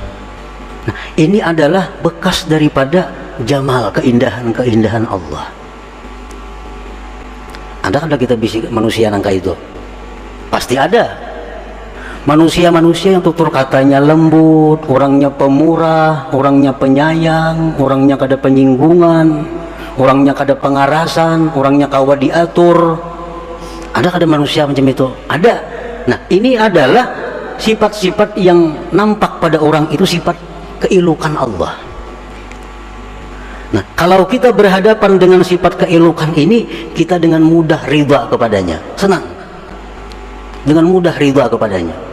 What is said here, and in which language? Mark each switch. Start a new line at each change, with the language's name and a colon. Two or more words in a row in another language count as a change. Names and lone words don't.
Indonesian: Nah, ini adalah bekas daripada jamal, keindahan Allah.
Banjar: Ada kita bisik manusia nangka itu?
Indonesian: Pasti ada. Manusia-manusia yang tutur katanya lembut, orangnya pemurah, orangnya penyayang,
Banjar: orangnya kada penyinggungan, orangnya kada pengarasan, orangnya kawa diatur. Ada kada manusia macam itu? Ada.
Indonesian: Nah, ini adalah sifat-sifat yang nampak pada orang itu, sifat keelokan Allah. Nah, kalau kita berhadapan dengan sifat keelokan ini, kita dengan mudah ridha kepadanya, senang, dengan mudah ridha kepadanya.